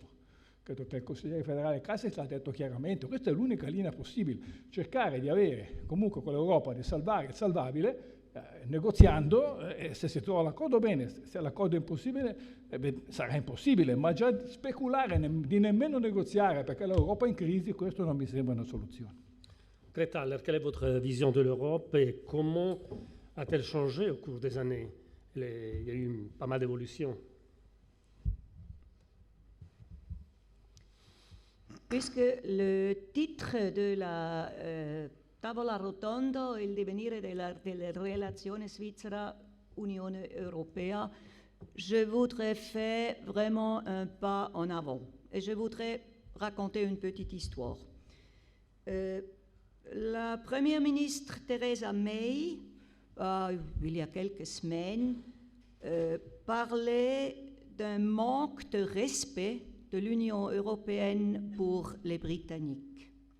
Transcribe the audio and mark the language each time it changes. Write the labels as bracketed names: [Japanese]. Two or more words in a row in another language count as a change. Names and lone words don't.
[Italian] Credo che il consigliere federale Cassis l'ha detto chiaramente, questa è l'unica linea possibile, cercare di avere comunque con l'Europa di salvare il salvabile, negoziando, e se si trova l'accordo bene, se l'accordo è impossibile, sarà impossibile, ma già speculare di nemmeno negoziare perché l'Europa è in crisi, questo non mi sembra una soluzione. [French] Greta Haller, quelle est votre vision de l'Europe et comment a-t-elle changé au cours des années? Il y a eu pas mal d'évolutions. Puisque le titre de la [Italian] tavola rotonda è il divenire delle relazioni Svizzera-Unione Europea, [French] je voudrais faire vraiment un pas en avant. Et je voudrais raconter une petite histoire. La première ministre Theresa May, il y a quelques semaines, parlait d'un manque de respect de l'Union européenne pour les Britanniques.